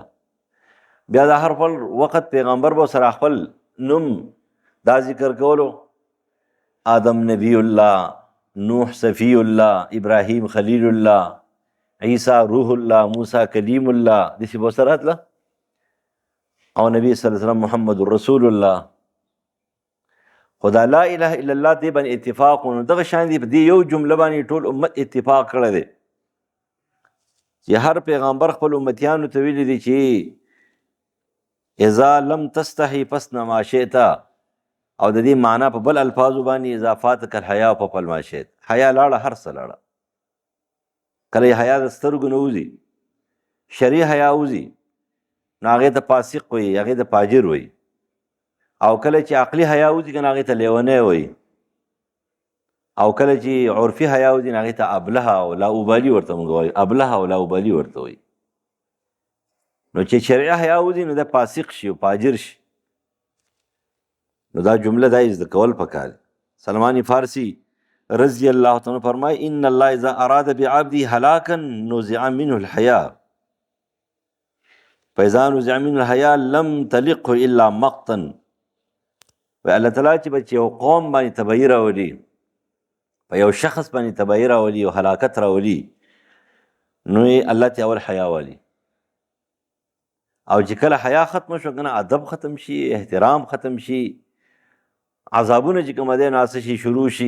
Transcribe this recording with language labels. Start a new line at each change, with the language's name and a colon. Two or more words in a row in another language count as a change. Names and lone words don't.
Pashto: بیا د هر خپل وخت پیغمبر به سره خپل نوم دا ذکر کولو، آدم نبی الله، نوح صفی الله، ابراهیم خلیل الله، عیسی روح الله، موسی کلیم الله، داسې به سره راتله او نبی
Arabic: صلی الله علیه وسلم محمد رسول الله.
Pashto: خو دا
Arabic: لا اله الا الله
Pashto: دې باندې اتفاق و. نو دغه شان دي په دې یو جمله باندې ټول امت اتفاق کړی دی چې هر پیغمبر خپل امتیانو ته ویلي دي چې
Arabic: اذا لم تستحي فاصنع ما شئت،
Pashto: او د دې معنا په بل الفاظو باندې
Arabic: اذا فاتك الحیا فافعل ما شئت.
Pashto: حیا لاړه، هر څه لاړه. کله حیا د سترګو نه وځي، شرعي حیا وځي، نو هغې ته فاسق وایي، هغې ته فاجر وایي. او کله چې عقلي حیا وځي که نه هغې ته لیونی وایي. او کله چې عرفي حیا وځي نه هغې ته ابله او لاابالي ورته موږ وایو، ابله او لاابالي ورته وایي. نو چې شرعي حیا وځي نو دا فاسق شي او فاجر شي. نو دا جمله دا زده کول پکار.
Arabic: سلمان فارسی رضی الله تعالی فرمای ان الله اذا اراد بعبده هلاكا نزع منه الحیا فاذا نزع منه الحیا لم تلقه الا مقتا.
Pashto: و الله تعالی چې بچ یو قوم باندې تبعی راولي، په یو شخص باندې تبعی راولي او هلاکت راولي، نو الله ته اول حیا والی. او چې کله حیا ختم شو کنه ادب ختم شي، احترام ختم شي، عذابونه چې کوم دی ناسه شي شروع شي.